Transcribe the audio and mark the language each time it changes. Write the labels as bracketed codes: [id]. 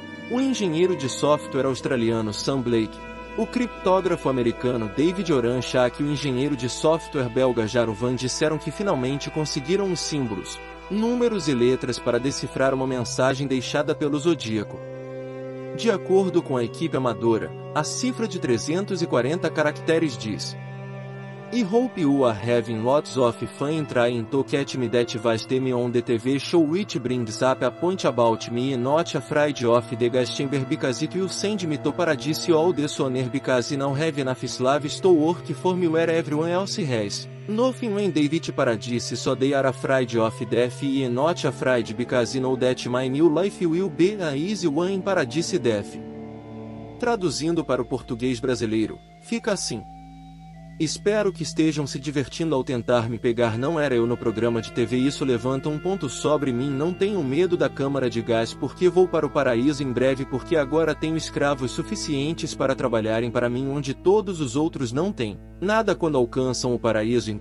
[pt] O engenheiro de software australiano Sam Blake, o criptógrafo americano David Oranchak e o engenheiro de software belga Jaro Van disseram que finalmente conseguiram os símbolos, números e letras para decifrar uma mensagem deixada pelo Zodíaco. De acordo com a equipe amadora, a cifra de 340 caracteres diz: [en] I hope you are having lots of fun trying to catch me that was me on the TV show which brings up a point about me not afraid of the Gastember because it will send me to paradise all the sooner because now have enough slaves to work for me where everyone else has. Nothing when they reach paradise so they are afraid of death e not afraid because know that my new life will be a easy one in paradise death. [pt] Traduzindo para o português brasileiro, fica assim: espero que estejam se divertindo ao tentar me pegar. Não era eu no programa de TV. Isso levanta um ponto sobre mim. Não tenho medo da câmara de gás porque vou para o paraíso em breve porque agora tenho escravos suficientes para trabalharem para mim onde todos os outros não têm nada quando alcançam o paraíso.